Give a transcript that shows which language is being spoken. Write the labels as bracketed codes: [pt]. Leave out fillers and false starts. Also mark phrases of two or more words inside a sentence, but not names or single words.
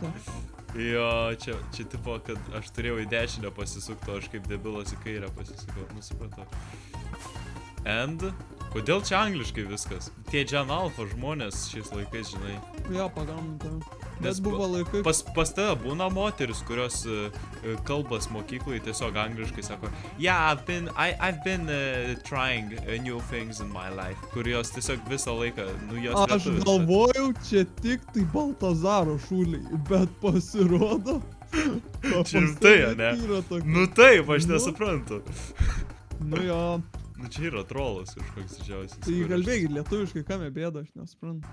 [lt] Jo, čia tipo, kad aš turėjau į dešinę pasisukti, o aš kaip debilas į kairę pasisukau. Nusipratau. And? Kodėl čia angliškai viskas? Tie Gen Alpha žmonės šiais laikais, žinai. Jo, pagaminta. Nes buvo laikai... Pas tave būna moteris, kurios kalbas mokyklai tiesiog angliškai sako [en] Yeah, I've been trying new things in my life. [lt] Kur jos tiesiog visą laiką, nu jos lietuvis. Aš galvojau, čia tik tai Baltazaro šūliai, bet pasirodo... Čia rimtai, ne? Nu taip, aš nesuprantu. Nu jo... Nu čia yra trolas kažkoks didžiausias. Tai kalbėkit lietuviškai, kame bėda, aš nesuprantu.